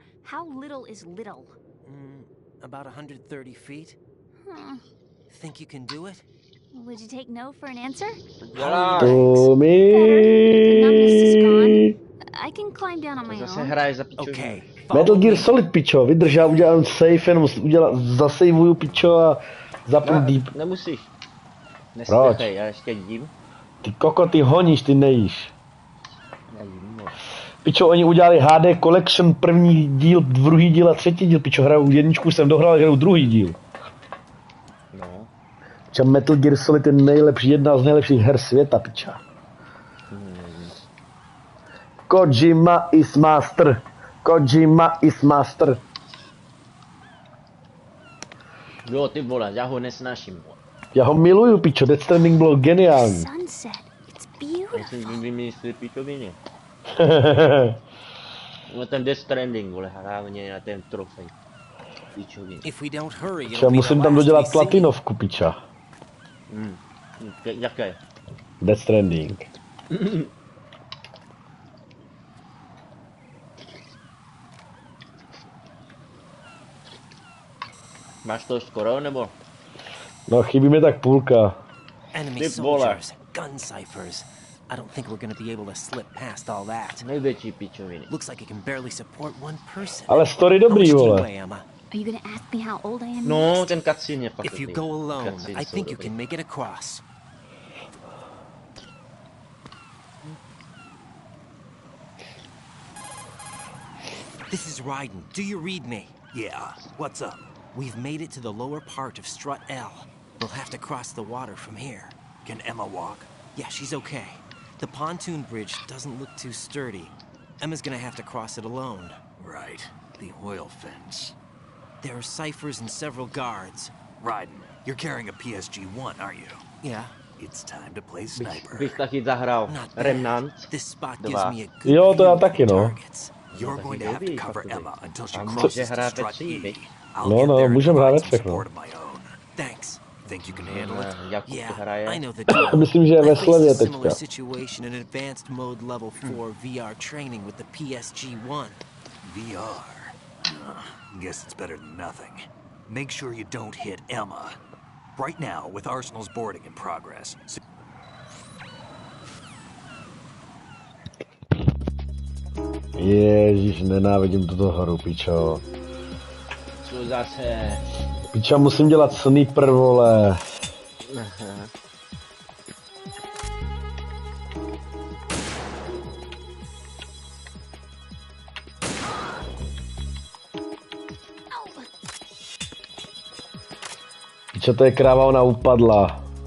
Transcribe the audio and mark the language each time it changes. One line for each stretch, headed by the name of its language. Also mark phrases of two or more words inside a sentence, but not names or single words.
English: How little is little? About 130 feet. Think you can do it? Would you take no for an answer? Tommy. The numbness is gone. I can climb down on my own. Okay. Metal Gear Solid,
Czech: pičo, vydrž, já udělám save, jenom zasejvuju, pičo, a zapnu deep. Nemusíš. Proč? Nestřechej, já ještě jím. Ty koko, ty honíš, ty nejíš. Já jím, no. Pičo, oni udělali HD Collection, první díl, druhý díl a třetí díl, pičo, hraju jedničku, jsem dohrál, hraju druhý díl. No. Pičo, Metal Gear Solid je nejlepší, jedna z nejlepších her světa, pičo.
English: Kojima is master. Kojima is master.
Czech: Jo, ty vole, já ho nesnáším. Já ho miluju, pičo, Death Stranding bylo geniální.
English: Sunset. It's beautiful.
Czech: Já jsem vymyslel pičovině. No ten Death Stranding, vole, hlavně na ten trofej. Pičovině. Já musím tam dodělat platinovku, piča. Jaké? Death Stranding. Máš to skoro, nebo? No, chybí mi tak půlka.
English: Enemy soldiers, gun ciphers. I don't think we're gonna be able to slip past all that.
Czech: Největší pičoviny.
English: Looks like it can barely support one person.
Czech: Ale story dobrý, vole.
English: Are you gonna ask me how old I am?
Czech: No, ten cutscene je fakt.
English: If you go alone, I think you can make it across. This is Raiden. Do you read me? Yeah. What's up? We've made it to the lower part of Strut L. We'll have to cross the water from here. Can Emma walk? Yeah, she's okay. The pontoon bridge doesn't look too sturdy. Emma's gonna have to cross it alone. Right. The oil fence. There are ciphers and several guards. Raiden, you're carrying a PSG-1, aren't you? Yeah. It's time to play sniper.
Czech: Bych taky zahrál Remnant
English: This spot 2. gives me a good
Czech: Jo, to já
English: view
Czech: taky,
English: of the
Czech: no.
English: targets. You're going to have to cover Emma until she
Czech: A
English: crosses
Czech: může
English: to
Czech: hrát ve
English: Strut
Czech: 3,
English: E.
Czech: viď?
English: I'll
Czech: No,
English: get
Czech: no,
English: there and
Czech: můžeme hrát
English: provide
Czech: ve
English: some
Czech: 3, no.
English: support of my own. Thanks. Think you can handle it?
Czech: Jakub
English: Yeah,
Czech: hraje.
English: I know the deal.
Czech: Myslím, že je
English: I
Czech: ve
English: faced
Czech: slevě
English: a similar
Czech: teďka.
English: situation in advanced mode level 4 VR training with the PSG-1. VR. Guess it's better than nothing. Make sure you don't hit Emma. Right now, with Arsenal's boarding in progress.
Czech: Ježíš, nenávidím tuto hru, pičo. Co zase? Pičo, musím dělat sniper, vole. Aha. Pičo, to je kráva, ona upadla.